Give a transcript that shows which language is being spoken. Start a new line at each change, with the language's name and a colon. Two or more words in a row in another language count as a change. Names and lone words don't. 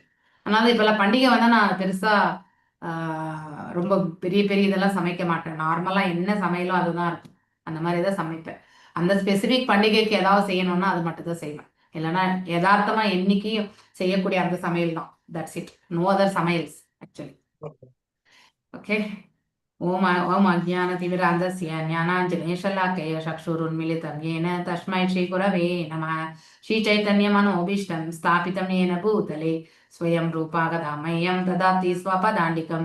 Tamil: அதனால இப்பெல்லாம் பண்டிகை வந்தா நான் பெருசா ரொம்ப பெரிய பெரிய இதெல்லாம் சமைக்க மாட்டேன். நார்மலா என்ன சமையலோ அதுதான் இருக்கும். அந்த மாதிரி தான் சமைப்பேன். அந்த ஸ்பெசிபிக் பண்டிகைக்கு ஏதாவது செய்யணும்னா அது மட்டும் தான் செய்வேன். இல்லைன்னா யதார்த்தமா என்னைக்கும் செய்யக்கூடிய அந்த சமையல் தான்.
English: That's it. No other சமையல்ஸ் actually. Okay.
Sanskrit: ओम अज्ञानतिमिरान्धस्य ज्ञानाञ्जनेशलाकया चक्षुरुन्मीलितं येन तस्मै श्रीगुरवे नमः। श्रीचैतन्यमनोभीष्टं स्थापितं येन भूतले स्वयं रूपा गदा मह्यं ददाति स्वपदान्तिकं।